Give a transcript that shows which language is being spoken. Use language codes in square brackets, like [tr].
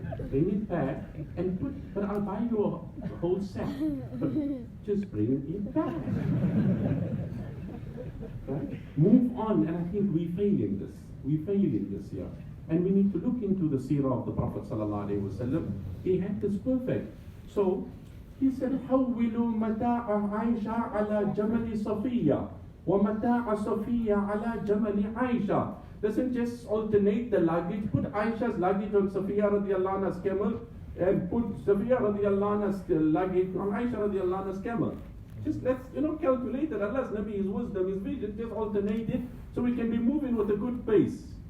[en] Bring it back and but I'll buy you a whole set. But just bring it back. Right? Move on, and I think we fail in this. We fail in this here. And we need to look into the seerah of the Prophet ﷺ. He had this perfect. So he said, [ar] حَوِّلُوا مَتَاعَ عَيْشَةَ عَلَى جَمَلِ صَفِيَّةَ وَمَتَاعَ صَفِيَّةَ عَلى جَمَلِ عَيْشَةَ. [en] Doesn't just alternate the luggage. Put Aisha's luggage on Safiya radiallahu anha's camel, and put Safiya radiallahu anha's luggage on Aisha radiallahu anha's camel. Just let's calculate it. Allah's Nabi, His wisdom, His vision, just alternate it so we can be moving with a good pace.